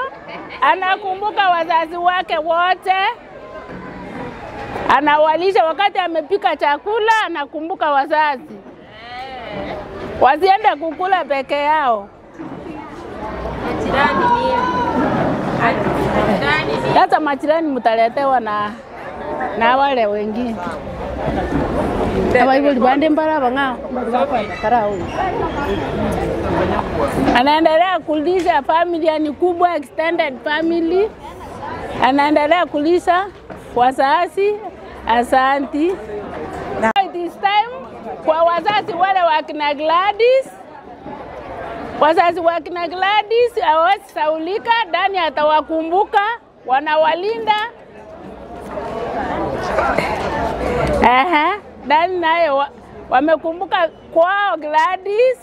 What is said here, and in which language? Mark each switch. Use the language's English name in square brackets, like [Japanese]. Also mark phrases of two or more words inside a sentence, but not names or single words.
[Swahili] Anakumbuka wazazi wake wote. Anawalisha wakati amepika chakula, anakumbuka wazazi. Wasiende kukula peke yao. Sasa majirani mtaletewa na wale wengine. [Gusii] Abaiboli bande mbara banga. [Swahili] Anaendelea kulisha familia ni kubwa, [English] extended family. [Swahili] Anaendelea kulisha wazazi. Asanti. [English] It is time [Swahili] kwa wazazi wale wa kina Gladys. Wazazi wa kina Gladys hawezi saulika, Dani atawakumbuka, wanawalinda. Dani naye wamekumbuka kwao Gladys.